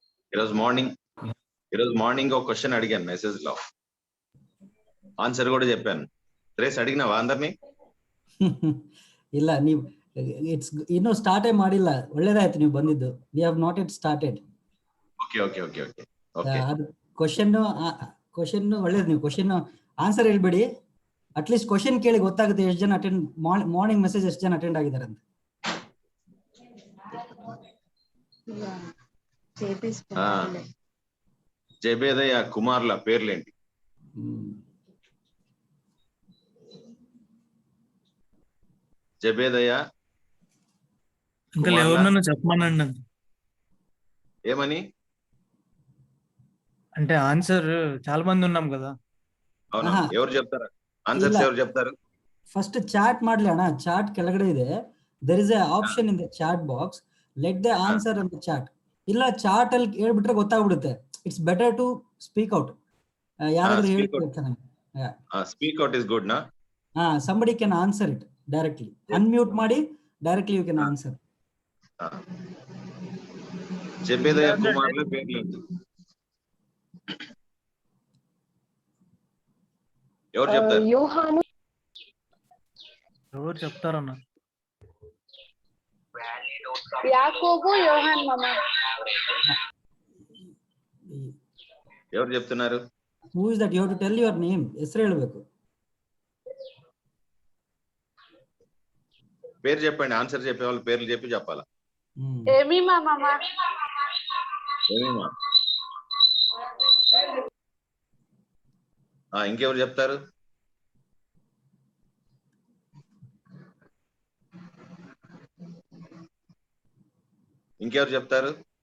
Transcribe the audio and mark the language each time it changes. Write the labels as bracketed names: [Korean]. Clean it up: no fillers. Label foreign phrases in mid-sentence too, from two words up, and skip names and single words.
[Telugu] ఈరోజు మార్నింగ్ ఒక క్వశ్చన్ అడిగాను మెసేజ్ లో, ఆన్సర్ కూడా చెప్పాను. రేస్ అడిగినావా అందరినీ? [Kannada] ಇಲ್ಲ ನೀವು ಇಟ್ಸ್ ಇನ್ನೂ ಸ್ಟಾರ್ಟೇ ಮಾಡಿಲ್ಲ, ಒಳ್ಳೇದಾಯ್ತು ನೀವು ಬಂದಿದ್ದು. [English] We have not it started. Okay okay okay okay okay. [Kannada] ಅದು ಕ್ವಶನ್ ಒಳ್ಳೇದು. ನೀವು [English] question answer [Kannada] ಹೇಳ್ಬೇಡಿ, ಅಟ್ಲೀಸ್ಟ್ ಕ್ವಶನ್ ಕೇಳಿ ಗೊತ್ತಾಗುತ್ತೆ ಎಷ್ಟು ಜನ ಅಟೆಂಡ್, [English] morning message [Kannada] ಎಷ್ಟು ಜನ ಅಟೆಂಡ್ ಆಗಿದ್ದಾರೆ ಅಂತ. [Telugu] జబేదయ్య కుమార్ల పేర్లేంటి? జబేదయ్య అంకల్ ఎవరినన్నా చెప్పమనండి. ఏమని? అంటే ఆన్సర్ చాలా మంది ఉన్నాం కదా. అవునా, ఎవరు చెప్తారు ఆన్సర్స్? ఎవరు చెప్తారు? [English] first chat [Kannada] ಮಾಡ್ಲಿ ಅಣ್ಣ, ಚಾಟ್ ಕೆಳಗಡೆ ಇದೆ, [English] there is a option in the chat box, let the answer in the chat. [Kannada] ಇಲ್ಲ ಚಾಟ್ ಅಲ್ಲಿ ಹೇಳ್ಬಿಟ್ರೆ ಗೊತ್ತಾಗ್ಬಿಡುತ್ತೆ. [English] It's better to speak out. [Kannada] ಯಾರಾದ್ರೂ ಹೇಳ್ತಾರೆ [English] Speak out is good na. somebody can answer it directly. Unmute ಮಾಡಿ directly you can answer. [Telugu] జబేదయ్య కుమార్ల పేర్లేంటి? ఎవరు చెప్తారు? యోహాను. ఎవరు చెప్తారన్నా? యాకోబు, యోహాన్ మామ. ఎవరు చెప్తున్నారు? [English] Who is that? You have to tell your name. [Kannada] ಹೆಸರು ಹೇಳಬೇಕು. [Telugu] పేరు చెప్పండి. ఆన్సర్ చెప్పే వాళ్ళు పేర్లు చెప్పి చెప్పాలా? ఏమీమా మామ. ఏమీమా. ఇంకెవరు చెప్తారు? ఇంకెవరు చెప్తారు?